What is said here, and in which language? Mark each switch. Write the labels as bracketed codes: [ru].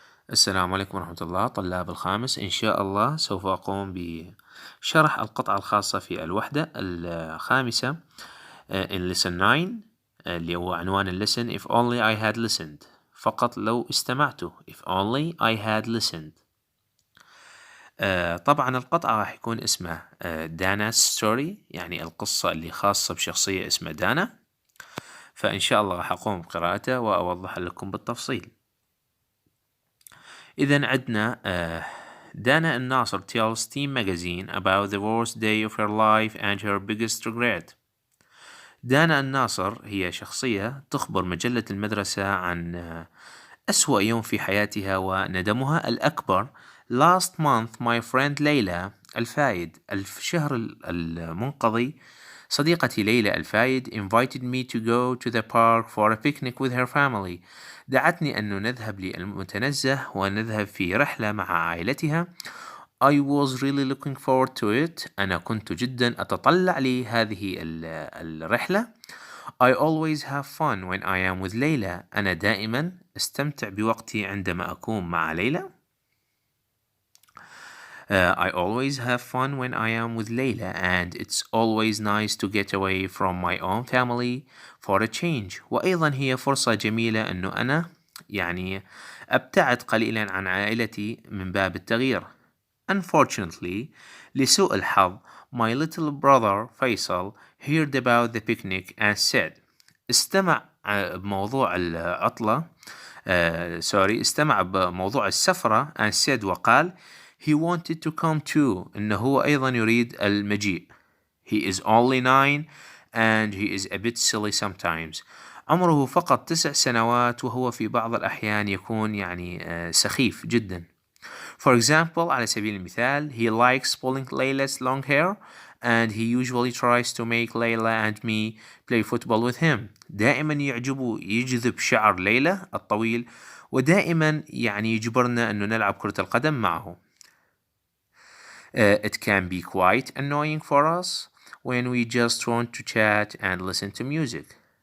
[ar] السلام عليكم ورحمة الله طلاب الخامس. إن شاء الله سوف أقوم بشرح القطعة الخاصة في الوحدة الخامسة [en] in lesson 9 [ar] اللي هو عنوان اللسن [en] if only I had listened. [ar] فقط لو استمعت [en] if only I had listened. [ar] طبعا القطعة راح يكون اسمها دانا ستوري، يعني القصة اللي خاصة بشخصية اسمها دانا. فإن شاء الله راح أقوم بقراءته وأوضح لكم بالتفصيل. إذن عندنا [en] Dana Al Nasser tells Team magazine about the worst day of her life and her biggest regret. [ar] دانا الناصر هي شخصية تخبر مجلة المدرسة عن أسوأ يوم في حياتها وندمها الأكبر. [en] Last month my friend Layla Al Fayed, [ar] الشهر المنقضي صديقتي [en] ليلى الفايد invited me to go to the park for a picnic with her family. [ar] دعتني أن نذهب للمتنزه ونذهب في رحلة مع عائلتها. [en] I was really looking forward to it. [ar] أنا كنت جدا أتطلع لهذه الرحلة. [en] I always have fun when I am with Layla. [ar] أنا دائما أستمتع بوقتي عندما أكون مع ليلى. [en] I always have fun when I am with Layla, and it's always nice to get away from my own family for a change. [ar] وأيضا هي فرصة جميلة أنه أنا يعني أبتعد قليلا عن عائلتي من باب التغيير. [en] Unfortunately, [ar] لسوء الحظ, [en] my little brother Faisal heard about the picnic and said [ar] استمع بموضوع العطلة استمع بموضوع السفرة [en] and said [ar] وقال [en] he wanted to come too. [ar] إنه هو أيضا يريد المجيء. [en] He is only 9 and he is a bit silly sometimes. [ar] عمره فقط 9 سنوات وهو في بعض الأحيان يكون يعني سخيف جدا. [en] For example, [ar] على سبيل المثال, [en] he likes pulling Layla's long hair and he usually tries to make Layla and me play football with him. [ar] دائما يعجبه يجذب شعر ليلى الطويل ودائما يعني يجبرنا أنه نلعب كرة القدم معه. [en] It can be quite annoying for us when we just want to chat and listen to music.